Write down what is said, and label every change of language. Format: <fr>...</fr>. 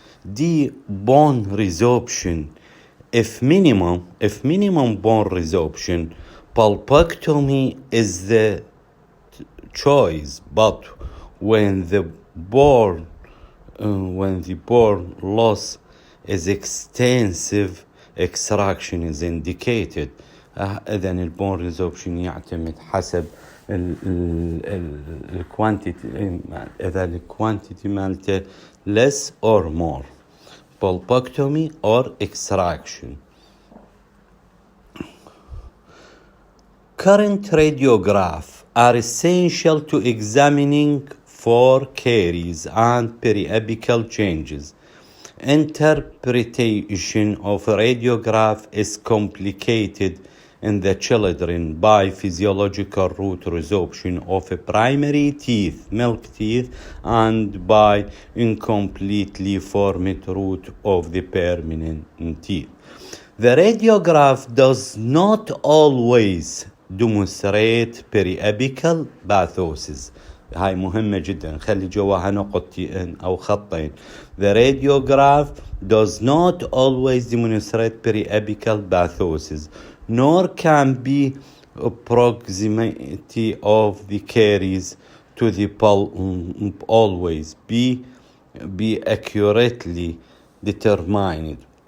<en>D. Bone resorption. If minimum bone resorption, pulpectomy is the choice, but when the bone loss is extensive, extraction is indicated.</en> <ar>إذن البون ريزوربشن يعتمد حسب الكوانتيتي، إذا الكوانتيتي مالته</ar> <en>less or more, pulpectomy or extraction. Current radiograph are essential to examining for caries and periapical changes. Interpretation of radiograph is complicated in the children by physiological root resorption of primary teeth, milk teeth, and by incompletely formed root of the permanent teeth. The radiograph does not always demonstrate periapical bathosis.</en> <ar>هاي مهمة جدا، خلي جواها نقطتين أو خطين.</ar> <en>The radiograph does not always demonstrate periapical bathosis, nor can be proximity of the caries to the pulp always be accurately determined.</en>